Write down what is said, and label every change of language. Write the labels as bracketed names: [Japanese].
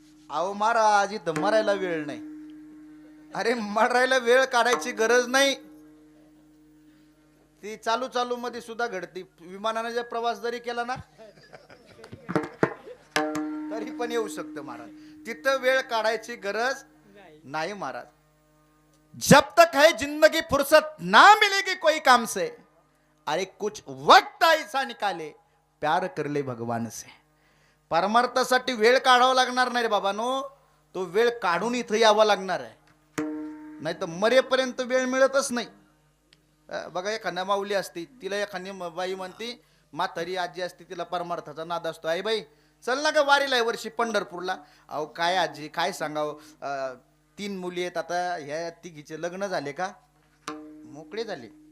[Marathi] अहो महाराज इथं मरायला वेळ नाही. अरे मरायला वेळ काढायची गरज नाही. ती चालू चालू मध्ये सुद्धा घडती. विमानाने जर प्रवास जरी केला ना तरी पण येऊ शकतं महाराज. तिथं वेळ काढायची गरज नाही महाराज. [Hindi] जब तक है जिंदगी फुर्सत ना मिलेगी कोई काम से, अरे कुछ वक्त ऐसा निकाले प्यार कर ले भगवान से. [Marathi] परमार्थासाठी वेळ काढावा लागणार नाही रे बाबानो. तो वेळ काढून इथं यावा लागणार आहे. नाही तर मरेपर्यंत वेळ मिळतच नाही. बघा एखाद्या माऊली असती, तिला एखादी बाई म्हणती, म्हातारी आजी असते, तिला परमार्थाचा नाद असतो. आई बाई चल ना ग वारीला आहे वर्षी पंढरपूरला. अहो काय आजी काय सांगावं, 3 मुली आहेत आता, ह्या तिघीचे लग्न झाले का मोकळे झाले.